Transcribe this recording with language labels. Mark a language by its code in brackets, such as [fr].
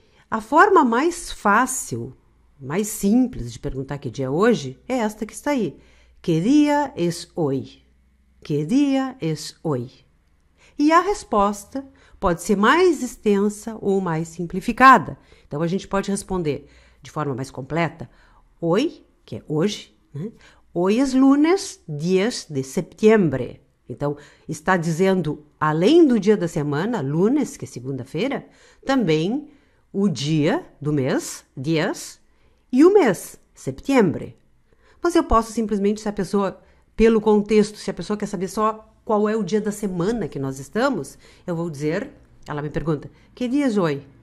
[pt] A forma mais fácil, mais simples de perguntar que dia é hoje é esta que está aí. [es] Que dia es hoy? Que dia es hoy? [pt] E a resposta pode ser mais extensa ou mais simplificada. Então, a gente pode responder de forma mais completa. Hoy, que é hoje, né? [es] Hoy es lunes 10 de septiembre. [pt] Então, está dizendo, além do dia da semana, lunes, que é segunda-feira, também o dia do mês, dias, e o mês, septiembre. Mas eu posso simplesmente, se a pessoa, pelo contexto, se a pessoa quer saber só qual é o dia da semana que nós estamos, eu vou dizer, ela me pergunta, que dia é hoje?